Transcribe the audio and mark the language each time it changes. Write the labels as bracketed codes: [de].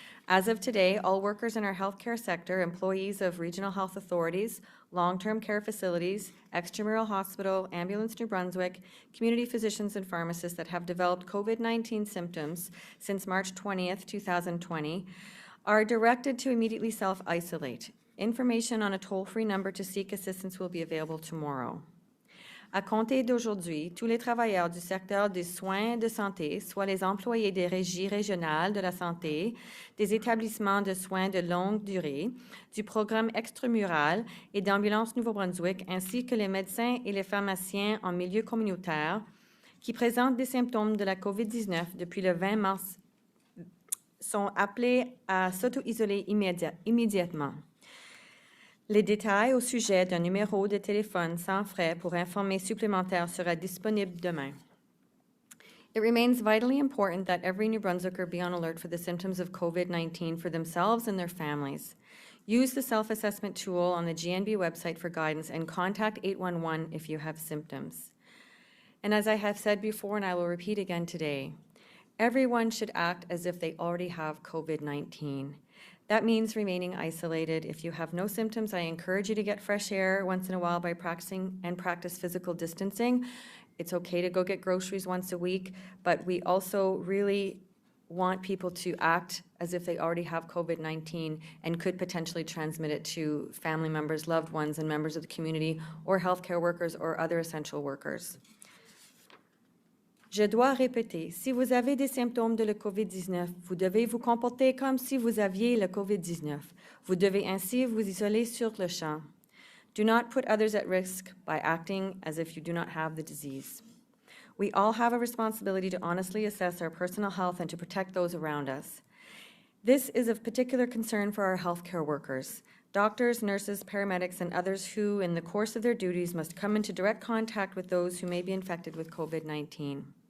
[en] As of today, all workers in our healthcare sector, employees of regional health authorities, long-term care facilities, extramural hospital, Ambulance New Brunswick, community physicians and pharmacists that have developed COVID-19 symptoms since March 20th, 2020, are directed to immediately self-isolate. Information on a toll-free number to seek assistance will be available tomorrow. [fr] À compter d'aujourd'hui, tous les travailleurs du secteur des soins de santé, soit les employés des régies régionales de la santé, des établissements de soins de longue durée, du programme extramural et d'Ambulance Nouveau-Brunswick, ainsi que les médecins et les pharmaciens en milieu communautaire qui présentent des symptômes de la COVID-19 depuis le 20 mars sont appelés à s'auto-isoler immédiatement. Les détails au sujet d'un numéro de téléphone sans frais pour informer supplémentaire sera disponible demain. [en] It remains vitally important that every New Brunswicker be on alert for the symptoms of COVID-19 for themselves and their families. Use the self-assessment tool on the GNB website for guidance and contact 811 if you have symptoms. And as I have said before, and I will repeat again today, everyone should act as if they already have COVID-19. That means remaining isolated. If you have no symptoms, I encourage you to get fresh air once in a while by practice physical distancing. It's okay to go get groceries once a week, but we also really want people to act as if they already have COVID-19 and could potentially transmit it to family members, loved ones, and members of the community, or healthcare workers or other essential workers. [fr] Je dois répéter, si vous avez des symptômes de la COVID-19, vous devez vous comporter comme si vous aviez la COVID-19. Vous devez ainsi vous isoler sur le champ. [en] Do not put others at risk by acting as if you do not have the disease. We all have a responsibility to honestly assess our personal health and to protect those around us. This is of particular concern for our healthcare workers, doctors, nurses, paramedics, and others who, in the course of their duties, must come into direct contact with those who may be infected with COVID-19.